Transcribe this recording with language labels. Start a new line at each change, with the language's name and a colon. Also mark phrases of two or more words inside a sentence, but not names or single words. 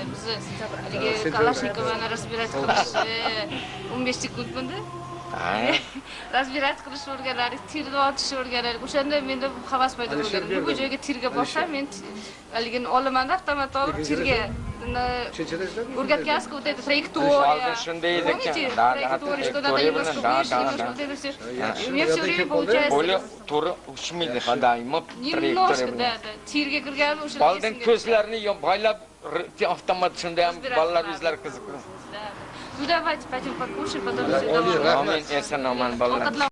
Uzbek: Bizni haligi Kalashnikovni разбирать qilish 15 sekund bunda. Разбирать qilish o'rgandik, tirga otish o'rgandik. O'shanda menda havas paydo bo'lgan. Bu joyga tirga borsam, men haligini olaman, avtomat olib tirga o'rgatgansiz, o'taydi trayektoriya. Shunday edi ekan. Trayektoriya,
Russian: что надо немножко выше, немножко вот это все. У меня все время получается.
Uzbek: Bo'li to'g'ri uchmaydi, doimo
Russian: Немножко, да.
Uzbek: Tirga kirgan o'sha. Oldin ko'zlarini boylab avtomat shunda ham bolalar o'zlari qiziqadi.
Russian: Ну давайте пойдем покушаем, потом все домой.
Uzbek: Amin, eson-omon bolalar.